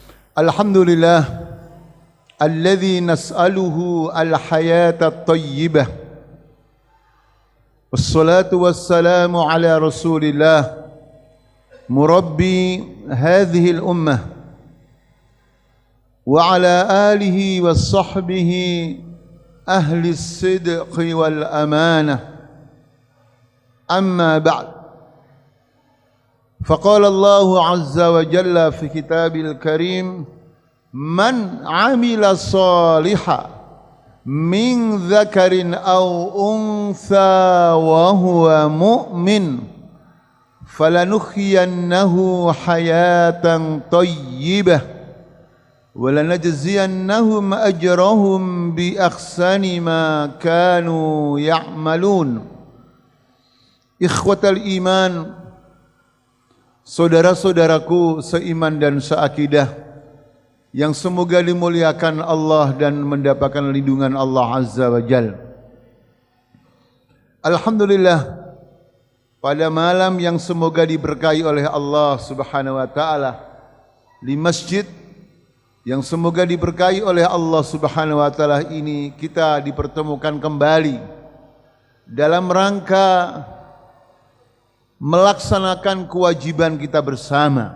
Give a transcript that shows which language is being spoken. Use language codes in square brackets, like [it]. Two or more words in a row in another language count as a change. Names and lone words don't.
[ar] الحمد لله الذي نسأله الحياة الطيبة. والصلاة والسلام على رسول الله مربي هذه الأمة وعلى آله وصحبه أهل الصدق والأمانة. أما بعد. فقال الله عز وجل في كتابه الكريم من عمل صالحا من ذكر أو أنثى وهو مؤمن فلنحيينه حياة طيبة ولنجزينهم أجرهم بأحسن ما كانوا يعملون. إخوة الإيمان, [id] saudara-saudaraku seiman dan seakidah yang semoga dimuliakan Allah dan mendapatkan lindungan Allah [ar] عز وجل. [id] Alhamdulillah, pada malam yang semoga diberkahi oleh Allah [ar] سبحانه وتعالى, [id] di masjid yang semoga diberkahi oleh Allah [ar] سبحانه وتعالى [id] ini, kita dipertemukan kembali dalam rangka melaksanakan kewajiban kita bersama.